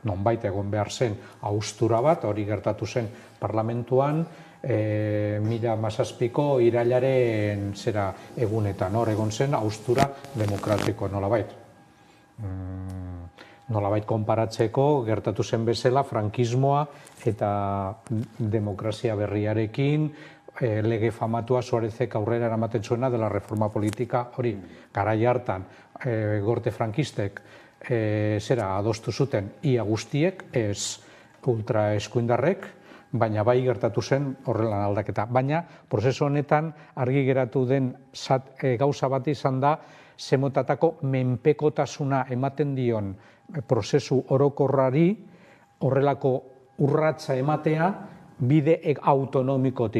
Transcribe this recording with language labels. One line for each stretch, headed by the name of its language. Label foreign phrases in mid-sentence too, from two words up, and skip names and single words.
Basque: nonbait egon behar zen haustura bat, hori gertatu zen parlamentuan, 2017ko irailaren egunetan, hor egon zen haustura demokratiko nolabait. Nolabait konparatzeko gertatu zen bezala frankismoa eta demokrazia berriarekin, lege famatua Suarezek aurrera eramaten zuena
Spanish: de la reforma
Basque: politika, hori, garai hartan, gorte frankistek adostu zuten ia guztiek, ez ultra eskuindarrek, baina bai gertatu zen horrelan aldaketa. Baina, prozesu honetan argi geratu den gauza bat izan da, zemotatako menpekotasuna ematen dion prozesu orokorrari horrelako urratsa ematea bide autonomikotik.